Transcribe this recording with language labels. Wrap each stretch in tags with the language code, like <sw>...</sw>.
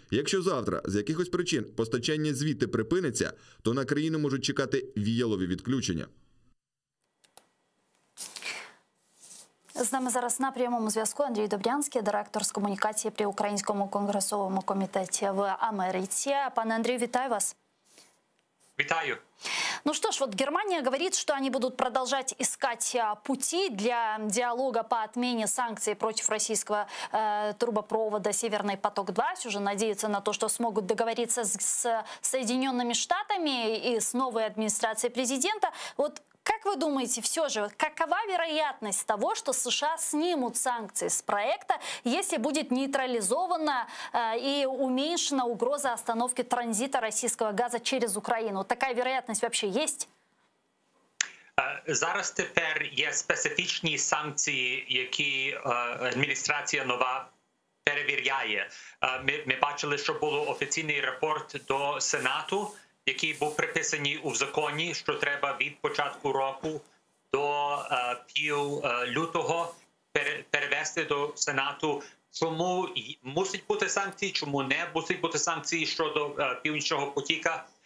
<uk>Якщо завтра з якихось причин постачання звідти припиниться, то на країну можуть чекати віялові відключення. З нами зараз на прямому зв'язку Андрій Добрянський, директор з комунікації при Українському конгресовому комітеті в Америці. Пане Андрію, вітаю вас. Витаю.</uk> <ru>Ну что ж, вот Германия говорит, что они будут продолжать искать пути для диалога по отмене санкций против российского трубопровода «Северный поток-2». Уже надеются на то, что смогут договориться с Соединенными Штатами и с новой администрацией президента. Вот как вы думаете, все же, какова вероятность того, что США снимут санкции с проекта, если будет нейтрализована и уменьшена угроза остановки транзита российского газа через Украину? Такая вероятность вообще есть?</ru> <uk>Зараз тепер є специфічні санкції, які адміністрація нова перевіряє. Ми бачили, що був офіційний рапорт до Сенату, який був приписаний у законі, що треба від початку року до пів лютого перевести до Сенату, чому мусить бути санкції, чому не мусить бути санкції щодо Північного потока.</uk>